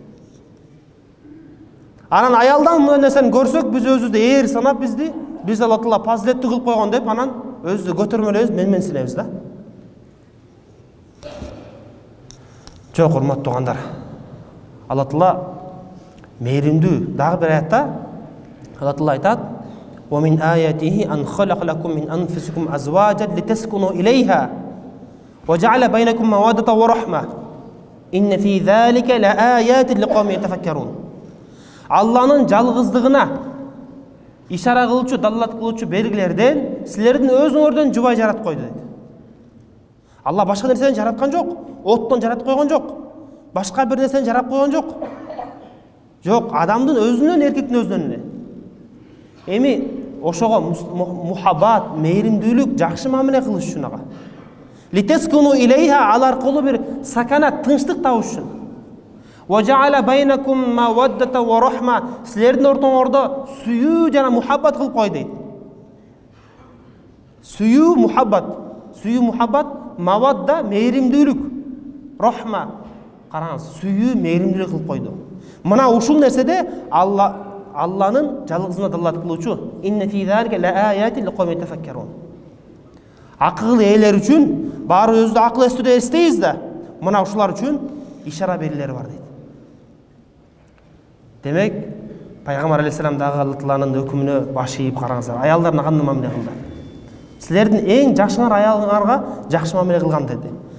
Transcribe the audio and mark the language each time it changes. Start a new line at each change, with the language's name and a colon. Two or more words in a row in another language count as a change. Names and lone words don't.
Kyrgyz: Анан аялдан мына нерсени көрсөк, биз өзүбүздү ээр санап, биз Алла Таала фазилеттүү кылып койгон деп, анан өзүбүздү көтөрмөлөбүз, менменсинебиз да. Жок, урматтуу туугандар. Алла Таала мээримдүү. Дагы бир аятта Алла Таала айтат:
Arabic: "ومن آياته أن خلق لكم من أنفسكم أزواجا لتسكنوا إليها وجعل بينكم مودة ورحمة. إن في ذلك لآيات لقوم يتفكرون."
Kyrgyz: Алланын жалгыздыгына ишара кылуучу, даллат кылуучу белгилерден силердин өзүңөрдөн жубай жаратып койду дейт. Алла башка нерседен жараткан жок, оттон жаратып койгон жок, башка бир нерседен жаратып койгон жок. Жок, адамдын өзүнөн, эркектин өзүнөн эле. Эми ошого мухаббат, мээримдүүлүк, жакшы мамиле кылыш үчүн ага.
Arabic: لتسكنوا إليها,
Kyrgyz: ал аркылуу бир саканат, тынчтык табыш үчүн.
Arabic: وجعل بينكم مودة ورحمة,
Kyrgyz: силердин ортоңордо сүйүү жана мухаббат кылып кой дейт. Сүйүү, мухаббат, мавадда, мээримдүүлүк, рахма. Караңыз, сүйүү, мээримдүүлүк кылып койду. Мына ушул нерседе Алланын жалгызына даллат кылуучу.
Arabic: إن في ذلك لآيات لقوم يتفكرون.
Kyrgyz: Акыл ээлер үчүн, баары өзү акыл эстүүдө эстейбиз да, мына ушулар үчүн ишара белгилери бар дейт. Демек, Пайгамбар алейхиссалам дагы Алла Тааланын өкүмүнө баш ийип караңыздар. Аялдарына кандай мамиле кылды? Силердин эң жакшыңар аялыңарга жакшы мамиле кылган деди.